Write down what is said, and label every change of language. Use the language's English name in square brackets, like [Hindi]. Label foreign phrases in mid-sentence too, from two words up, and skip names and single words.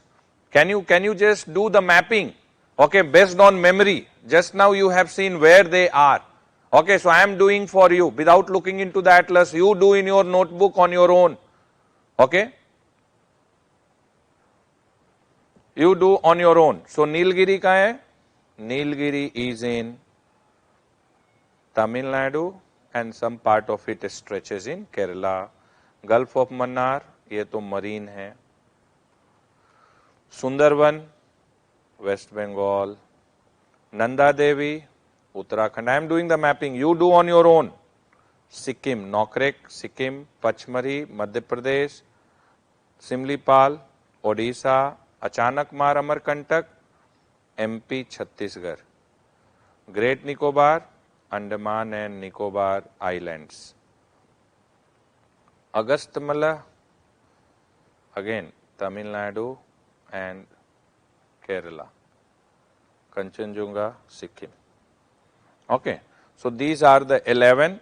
[English] Can you just do the mapping? Okay, based on memory. Just now you have seen where they are. Okay, so I am doing for you without looking into the atlas. You do in your notebook on your own. Okay, you do on your own. [Hindi] So Nilgiri का है? [English] Nilgiri is in Tamil Nadu and some part of it stretches in Kerala. [Hindi] Gulf of Mannar, ये तो marine है. Sundarban, West Bengal. [English] Nanda Devi, Uttarakhand. I am doing the mapping. You do on your own. Sikkim, Nokrek, Sikkim, Pachmari, Madhya Pradesh, Simlipal, Odisha, Achanakmar Amarkantak, MP, Chhattisgarh. Great Nicobar, Andaman and Nicobar Islands. Agasthyamala, again Tamil Nadu and Kerala. Kanchenjunga, Sikkim. Okay, so these are the 11.